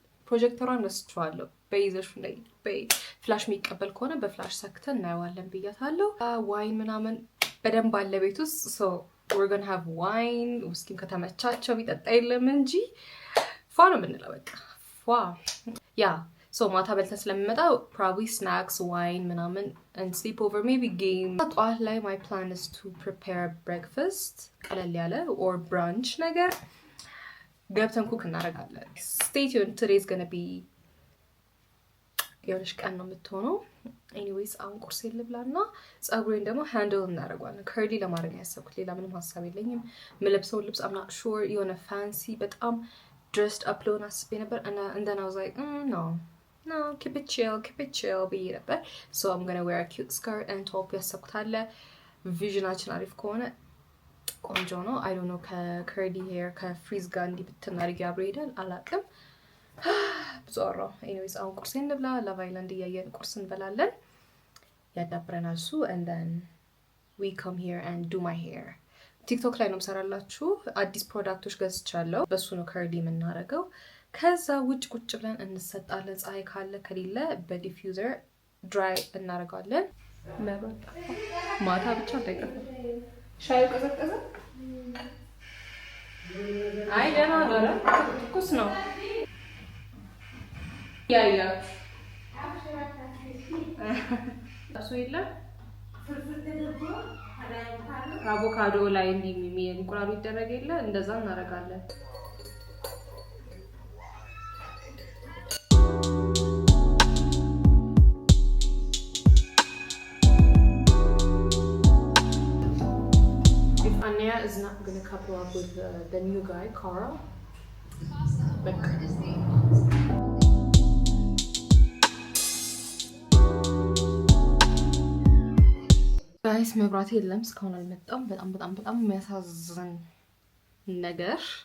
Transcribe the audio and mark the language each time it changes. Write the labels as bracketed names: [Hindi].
[Amharic] ፕሮጀክተሯን ወስቻለሁ በይዘሽ ላይ በፍላሽ የሚቀበል ከሆነ በፍላሽ ሰክተን እናየዋለን ብያታለሁ ዋይን ምናምን በደንብ አለ ቤት ውስጥ [English] so we're going to have wine [Amharic] ውስኪም ከተመቻቸው ቢጠጣ የለም እንጂ ፏ ነው የምንለው በቃ ፏ ያ [English] So [Amharic] ማታ በልተን ስለምመጣ [English] probably snacks, wine [Amharic] ምናምን [English] and sleep over, maybe game. [Amharic] ጠዋት ላይ [English] my plan is to prepare breakfast [Amharic] ቀለል ያለ [English] or brunch [Amharic] ነገር ገብተን ኩክ እናደርጋለን. [English] Stay tuned, today's gonna be [Amharic] የሆነች ቀን ነው የምትሆነው. anyways አሁን ቁርሴን ልብላና ጸጉሬን ደግሞ ሃንድል እናደርጋለን. ከርሊ ለማድረግ ያሰብኩት ሌላ ምንም ሐሳብ የለኝም. የምለብሰው ልብስ [English] I'm not sure የሆነ fancy በጣም dressed up [Amharic] ለሆነ አስቤ ነበር [English] and then I was like no, keep it chill [Amharic] ብዬ ነበር. [English] So I'm gonna wear a cute skirt and top [Amharic] ያሰብኩት አለ. ቪዥናችን አሪፍ ከሆነ ቆንጆ ነው. [English] I don't know [Amharic] ከከርሊ ሄር ከፍሪዝ ጋር እንዲህ ብትናርጊ አብሮ ይሄዳል አላቅም. ብዙ አወራሁ. anyways አሁን ቁርሴን እንብላ. Love Island እያየን ቁርስ እንበላለን. ያዳብረናል እሱ [English] and then we come here and do my hair. [Amharic] ቲክቶክ ላይ ነው የምሰራላችሁ. አዲስ ፕሮዳክቶች ገዝቻለሁ. በሱ ነው ከርሊ የምናደርገው. ከዛ ውጭ ቁጭ ብለን እንሰጣለን. ፀሐይ ካለ ከሌለ በዲፊውዘር ድራይ እናደርጋለን. ማታ ብቻ እንዳይቀር ሻዩ ቀዘቀዘ። አይ ደህና ነው፣ ትኩስ ነው። ያያ እሱ የለም አቮካዶ ላይ እንዲህ እንቁላሉ ይደረግ የለ እንደዛ እናደርጋለን. [English] Anya is not going to couple up with the new guy, Carl. But guys, [Amharic] መብራት የለም እስካሁን አልመጣም። በጣም የሚያሳዝን ነገር.